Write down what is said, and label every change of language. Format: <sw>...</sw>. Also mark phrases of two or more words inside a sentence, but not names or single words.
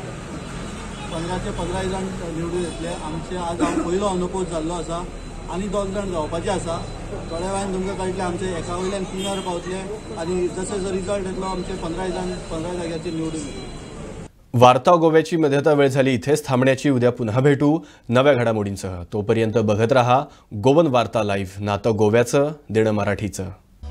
<kok>15चे 15 जाण निवडून येतले। आमचे आज हांव पयलो अनपोज जाल्लो आसा आनी 2 जाण जावपाचे आसा। थोड्या वेळान तुमकां कळटलें आमचे एका वयल्यान 3 पावतले आनी जसो जो रिजल्ट येतलो आमचे 15 जाण 15 जाग्याचेर निवडून येतले।</kok> <mr>वार्ता गोव्याची मध्यता वेळ झाली इथेच थांबण्याची। उद्या पुन्हा भेटू नव्या घडामोडींसह। तोपर्यंत बघत रहा गोवन वार्ता लाईव्ह, नातं गोव्याचं देणं मराठीचं।</mr>